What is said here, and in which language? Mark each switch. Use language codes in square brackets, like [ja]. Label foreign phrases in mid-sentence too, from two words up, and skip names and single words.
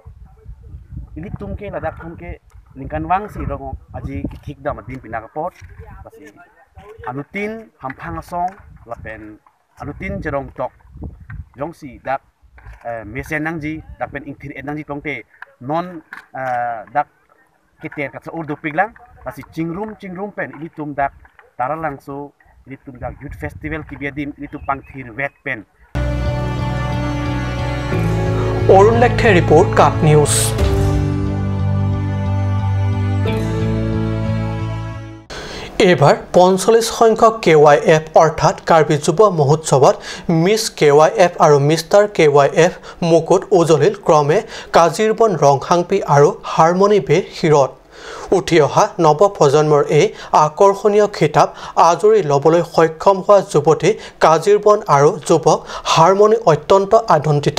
[mjw] Ini tumke ladak tumke lingkan wang si rong aji kitik dah madin pinakapot pasti anutin hampang asong lapen anutin jerong tok jong si dak mesen nangji dak pen ingtir nangji tongte non dak kiter kat seur dopik lang pasti cingrum pen ini tum dak taral langso ini tum dak [en] youth festival [mjw] kibiadim ini tum pangthir wet pen. Orun Lekhe report Cup News. [as] এবাৰ 45 সংখ্যক KYF অৰ্থাৎ কাৰ্বি যুৱ মহোৎসৱত মিছ KYF আৰু মিষ্টাৰ KYF মুকুট উজলিল ক্ৰমে কাজিৰবন ৰংহাংপি আৰু হাৰমনি বেৰ শিৰত উঠি অহা নৱপ্ৰজন্মৰ এই আকৰ্ষণীয় খিতাপ আজৰি ল'বলৈ সক্ষম হোৱা যুৱতী কাজিৰবন আৰু যুৱক হাৰমনি অত্যন্ত আনন্দিত।